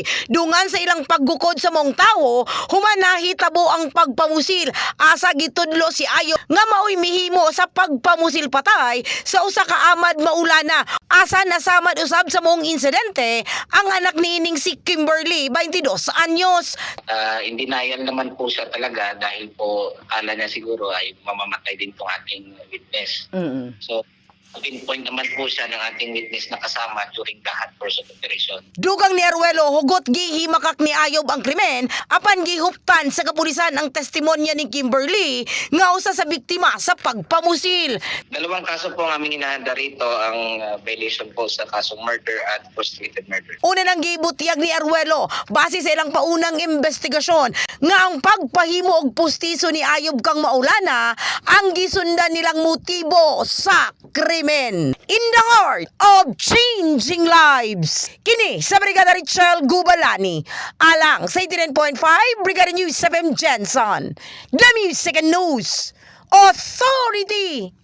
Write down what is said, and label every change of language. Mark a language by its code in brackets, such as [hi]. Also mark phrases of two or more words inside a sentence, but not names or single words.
[ceb] Dungan sa ilang paggukod sa mong tao, human nahitabo ang pagpamusil. Asa gitudlo si Ayob nga maoy mihimo sa pagpamusil patay sa usa ka amad maulana. Asa nasamad usab sa mong insidente ang anak niining si Kimberly, 22 anyos. [en] In denial [tl] naman po siya talaga dahil po akala niya siguro ay mamamatay din tong ating witness. So, pinpoint naman po siya ng ating witness na kasama [en] during the hot pursuit operation. [ceb] Dugang ni Arguello, hugot gihimakak ni Ayob ang krimen, apan gihuptan sa kapulisan ang testimonya ni Kimberly nga usa sa biktima sa pagpamusil. [tl] Dalawang kaso po ang aming inahanda rito, ang violation po sa kasong murder at prostrated murder. [ceb] Una nang gibutyag ni Arguello, base sa ilang paunang investigasyon, nga ang pagpahimo og pustiso ni Ayob kang maulana ang gisundan nilang motibo sa krimen. [en] In the heart of changing lives. [ceb] Kini sa Brigada Richel Gubalani, alang sa 89.5 Brigada News 7 Jensen, The Music and News Authority.